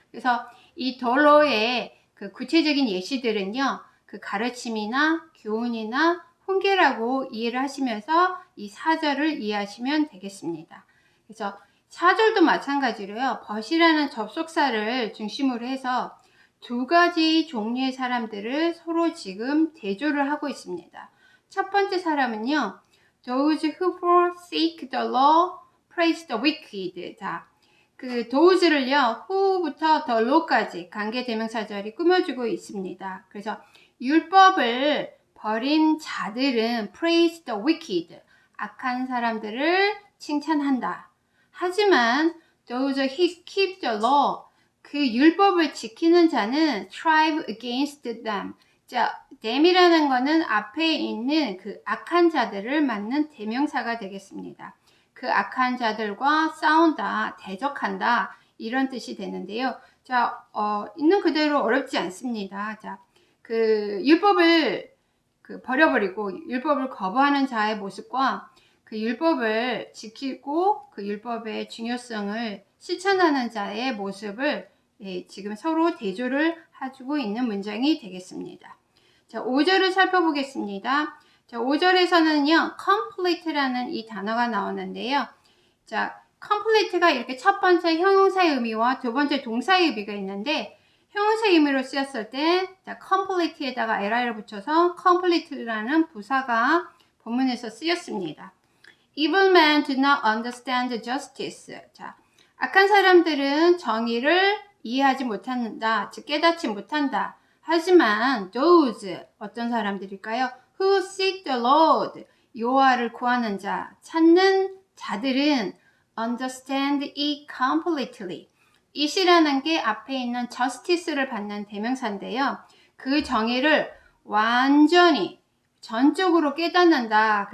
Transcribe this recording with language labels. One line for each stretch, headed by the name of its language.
Korean: 그래서 이 덜러의 구체적인 예시들은요, 가르침이나 교훈이나 훈계라고 이해를 하시면서 이 4절을 이해하시면 되겠습니다. 그래서 4절도 마찬가지로요, 벗이라는 접속사를 중심으로 해서 두 가지 종류의 사람들을 서로 지금 대조를 하고 있습니다. 첫 번째 사람은요,
English: those who forsake the law praise the wicked.
Korean: 자, those를요, who부터 the law까지 관계대명사절이 꾸며주고 있습니다. 그래서 율법을 버린 자들은
English: praise the wicked,
Korean: 악한 사람들을 칭찬한다. 하지만
English: those who keep the law,
Korean: 율법을 지키는 자는
English: strive against them.
Korean: 자, them이라는 거는 앞에 있는 악한 자들을 맞는 대명사가 되겠습니다. 악한 자들과 싸운다, 대적한다 이런 뜻이 되는데요. 자, 있는 그대로 어렵지 않습니다. 자, 율법을 그 버려버리고 율법을 거부하는 자의 모습과 그 율법을 지키고 그 율법의 중요성을 실천하는 자의 모습을 지금 서로 대조를 해주고 있는 문장이 되겠습니다. 자, 5절을 살펴보겠습니다. 자, 5절에서는요, complete라는 이 단어가 나오는데요. 자, complete가 이렇게 첫 번째 형용사의 의미와 두 번째 동사의 의미가 있는데, 형용사의 의미로 쓰였을 때, 자, complete에다가 li를 붙여서 complete라는 부사가 본문에서 쓰였습니다.
English: Evil men do not understand justice.
Korean: 자, 악한 사람들은 정의를 이해하지 못한다, 즉 깨닫지 못한다. 하지만 those, 어떤 사람들일까요?
English: Who seek the Lord,
Korean: 여호와를 구하는 자, 찾는 자들은
English: understand it completely.
Korean: it이라는 게 앞에 있는 justice를 받는 대명사인데요. 그 정의를 완전히 전적으로 깨닫는다.